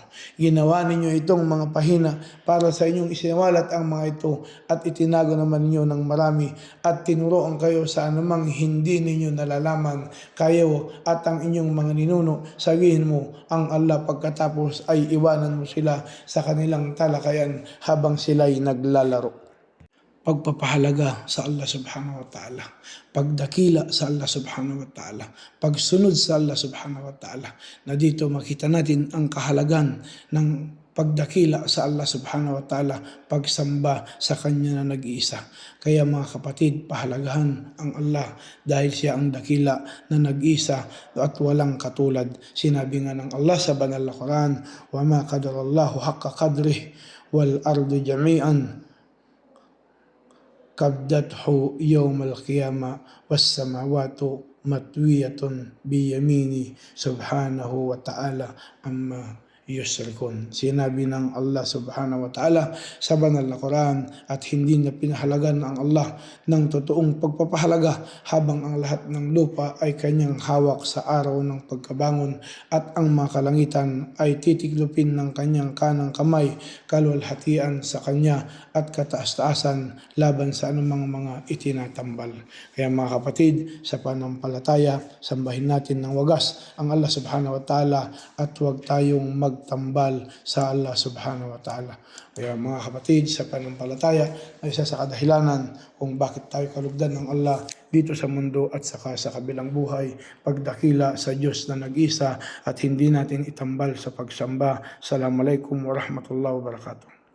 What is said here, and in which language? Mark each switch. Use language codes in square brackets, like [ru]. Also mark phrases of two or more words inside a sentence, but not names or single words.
[tl] Ginawa ninyo itong mga pahina para sa inyong isinawalat ang mga ito, at itinago naman ninyo ng marami, at tinuroan kayo sa anumang hindi ninyo nalalaman kayo at ang inyong mga ninuno. Sabihin mo, ang Allah pagkatapos ay iwanan mo sila sa kanilang talakayan habang sila'y naglalaro. Pagpapahalaga sa Allah [ar] سبحانه وتعالى, [tl] pagdakila sa Allah [ar] سبحانه وتعالى, [tl] pagsunod sa Allah [ar] سبحانه وتعالى, [tl] na dito makita natin ang kahalagan ng pagdakila sa Allah [ar] سبحانه وتعالى, [tl] pagsamba sa Kanya na nag-iisa. Kaya mga kapatid, pahalagahan ang Allah dahil siya ang dakila na nag-iisa at walang katulad. Sinabi nga ng Allah sa banal na Quran, [ar] وما قدروا الله حق قدره والأرض جميعا قبضته يوم القيامة والسماوات مطويات بيمينه سبحانه وتعالى عما يشركون. [tl] Sinabi ng Allah [ar] سبحانه وتعالى [tl] sa banal na Quran, at hindi na pinahalagan ang Allah ng totoong pagpapahalaga habang ang lahat ng lupa ay kanyang hawak sa araw ng pagkabangon at ang mga kalangitan ay titiklupin ng kanyang kanang kamay, kaluwalhatian sa kanya at kataas-taasan laban sa anumang mga itinatambal. Kaya mga kapatid, sa panampalataya, sambahin natin ng wagas ang Allah [ar] سبحانه وتعالى [tl] at huwag tayong magtambal sa Allah [ar] سبحانه وتعالى. [tl] Kaya mga kapatid, sa panampalataya ay isa sa kadahilanan kung bakit tayo kalugdan ng Allah dito sa mundo at saka sa kabilang buhay, pagdakila sa Diyos na nag-isa at hindi natin itambal sa pagsamba. [ar] السلام عليكم ورحمة الله وبركاته.